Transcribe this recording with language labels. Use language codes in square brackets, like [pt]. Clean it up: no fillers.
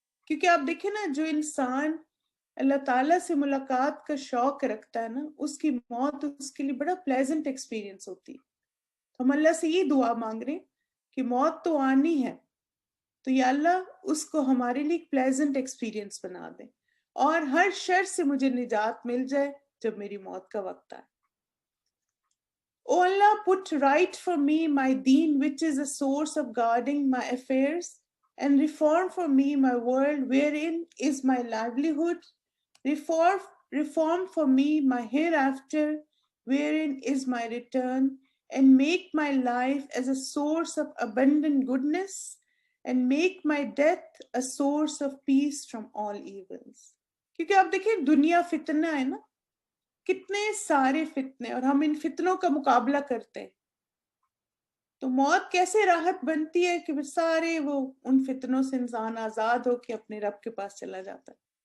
[ur] کیونکہ آپ دیکھیں نا، جو انسان اللہ تعالیٰ سے ملاقات کا شوق رکھتا ہے نا، اس کی موت اس کے لیے بڑا پلیزنٹ ایکسپیرینس ہوتی ہے. تو ہم اللہ سے یہ دعا مانگ رہے ہیں کہ موت تو آنی ہے، تو یا اللہ اس کو ہمارے لیے ایک پلیزنٹ ایکسپیرینس بنا دیں اور ہر شر سے مجھے نجات مل جائے جب میری موت کا وقت آئے. [en] Oh Allah, put right for me my deen, which is a source of guarding my affairs, and reform for me my world wherein is my livelihood. Reform for me my hereafter, wherein is my return, and make my life as a source of abundant goodness, and make my death a source of peace from all evils. [ur] کیونکہ آپ دیکھیں دنیا فتنہ ہے نا، کتنے سارے فتنے، اور ہم ان فتنوں کا مقابلہ کرتے ہیں. تو موت کیسے راحت بنتی ہے کہ سارے وہ ان فتنوں سے انسان آزاد ہو کے اپنے رب کے پاس چلا جاتا ہے.